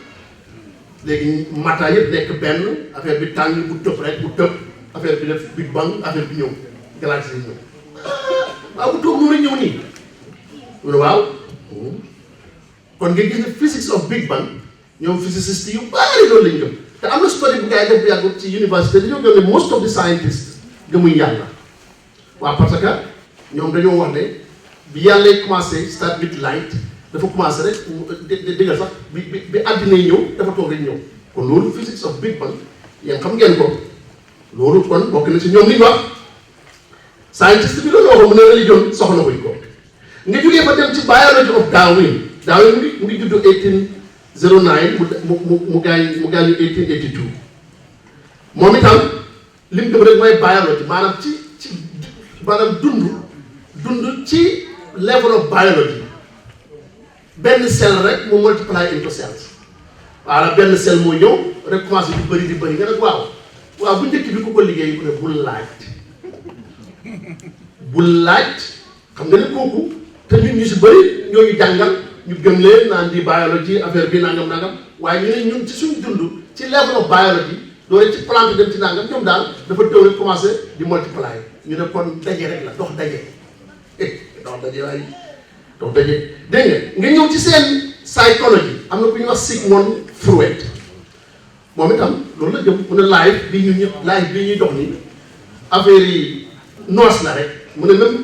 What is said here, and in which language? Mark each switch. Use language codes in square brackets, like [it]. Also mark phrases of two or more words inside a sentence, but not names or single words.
[wo] léegi mata yëpp nekk benn affaire bi tàng bu tëb rek bu tëb affaire bi def big bang affaire bi ñëw galaxie yi ñëw waaw bu toog noonu ñëw nii mu ne waaw kon nga gis ne [en] physics of big bang [wo] ñoom physiciste yu bari loolu lañ gëm te am na story bu gars yi def bu yàgg ci université dañoo gëm ne [en] most of the scientists [wo] gëmuñ yàlla waaw parce que ñoom dañoo wax ne bi yàlla commencé [en] start with light [wo] dafa commencé rek déggal sax bi àddina yi ñëw dafa toog rek ñëw kon loolu [en] physics of big bang [wo] yéen xam ngeen ko loolu kon bokk na si ñoom li ñu wax scientist bi loolu waxoon mu ne religion soxla wuñ ko nga jógee fa dem ci [en] biology of Darwin [wo] mu ngi juddu 1809 mu gaañu 1882 moom itam lim dem rek mooy biology maanaam ci maanaam dund ci [en] level of biology [wo] benn cell rek mu [en] multiply into cells [wo] waaw benn cell moo ñëw rek commencé di bëri nga nag waaw bu njëkk bi ku ko liggéey bu ne bul laaj xam nga ne kooku te ñun ñu si bëri ñooñu jàngal ñu gëm leen naan di biologie affaire bi nangam waaye ñu ne ñun ci suñu dund ci level of biologie doole ci plante dem ci nangam ñoom daal dafa tëw rek commencé di multiplier ñu ne kon daje rek la dox daje waaye dox daje dégg nga ñëw ci seen psychologie am na ku ñuy wax Sigmund Freud moom itam loolu la jëm mu ne live bi ñun ñëpp live bi ñuy dox ni affaire yi noos la rek mu ne même